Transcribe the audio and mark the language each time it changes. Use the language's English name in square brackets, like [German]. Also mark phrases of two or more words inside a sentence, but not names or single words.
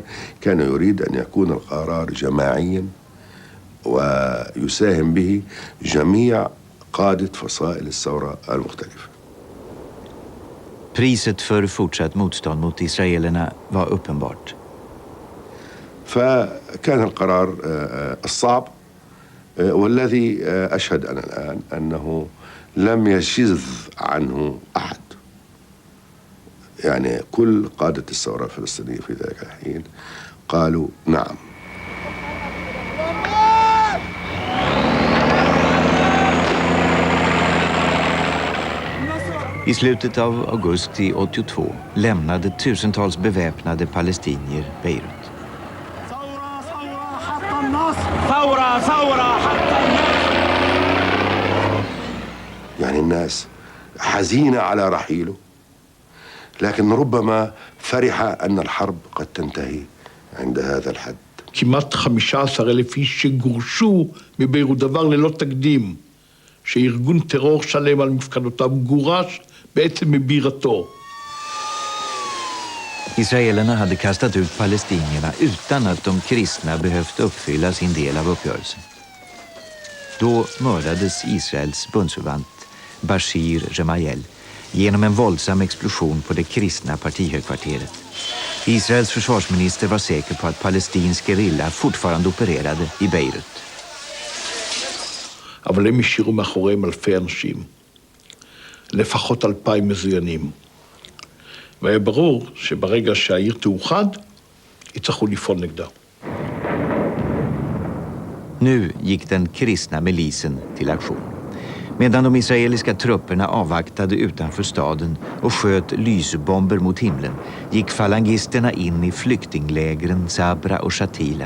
[Arabic] كان يريد أن يكون القرار جماعيا ويساهم به جميع قادة فصائل الثورة المختلفة. [Swedish] Priset för fortsatt motstånd mot israelerna var uppenbart. [Arabic] فكان القرار الصعب والذي أشهد أنا الآن أنه لم يشذ عنه أحد. يعني كل قادة الثورة الفلسطينية في ذلك الحين قالوا نعم. [Swedish] I slutet av augusti 82 lämnade tusentals beväpnade palestinier Beirut. [Arabic] يعني الناس حزينة على رحيله، لكن ربما فرح أن الحرب قد تنتهي عند هذا الحد. [Hebrew] כמעט 15,000 איש שגורשו מביירות, דבר ללא תקדים, שארגון טרור שלם על מפקדותיו גורש בעצם מבירתו. [Swedish] Israelerna hade kastat ut palestinierna utan att de kristna behövt uppfylla sin del av uppgörelsen. Då mördades Israels bundsförvant Bashir Gemayel genom en våldsam explosion på det kristna partihögkvarteret. Israels försvarsminister var säker på att palestinsk gerilla fortfarande opererade i Beirut. [Hebrew] אבל הם השאירו מאחוריהם אלפי אנשים, לפחות 2,000 מזוינים. והיה ברור שברגע שהעיר תאוחד, יצטרכו לפעול נגדה. [Swedish] Nu gick den kristna milisen till aktion. Medan de israeliska trupperna avvaktade utanför staden och sköt lysbomber mot himlen gick falangisterna in i flyktinglägren Sabra och Shatila.